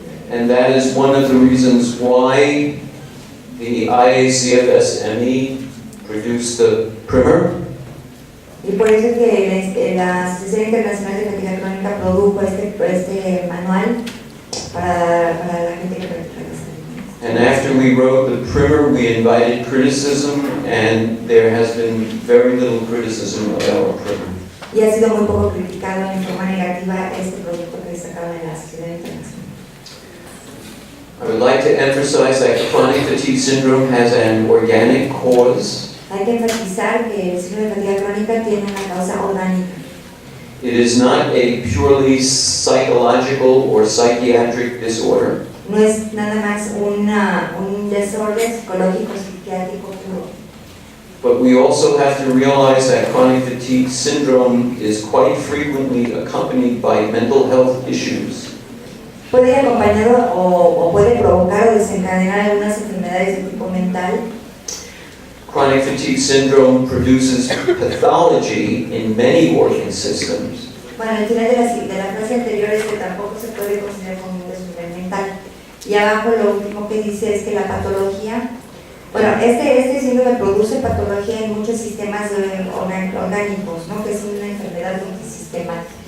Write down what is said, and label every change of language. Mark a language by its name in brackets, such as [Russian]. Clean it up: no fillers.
[English] And that is one of the reasons why the IACFS produced the primer. [Spanish] Y por eso que la Asociación Internacional de Fatiga Crónica produjo este manual para la gente que practica. [English] And after we wrote the primer, we invited criticism, and there has been very little criticism of our primer. [Spanish] Y ha sido muy poco criticado en forma negativa este proyecto que destacaba en la Sociedad Internacional. [English] I would like to emphasize that chronic fatigue syndrome has an organic cause. [Spanish] Hay que enfatizar que el síndrome de fatiga crónica tiene una causa orgánica. [English] It is not a purely psychological or psychiatric disorder. [Spanish] No es nada más un desorden psicológico psiquiátrico puro. [English] But we also have to realize that chronic fatigue syndrome is quite frequently accompanied by mental health issues. [Spanish] Puede ir acompañado o puede provocar o desencadenar algunas enfermedades de tipo mental. [English] Chronic fatigue syndrome produces pathology in many organ systems. [Spanish] Bueno, al final de la frase anterior es que tampoco se puede considerar como un desorden mental. Y abajo lo último que dice es que la patología, bueno, este síndrome produce patología en muchos sistemas orgánicos, ¿no? Que es una enfermedad multisistémica.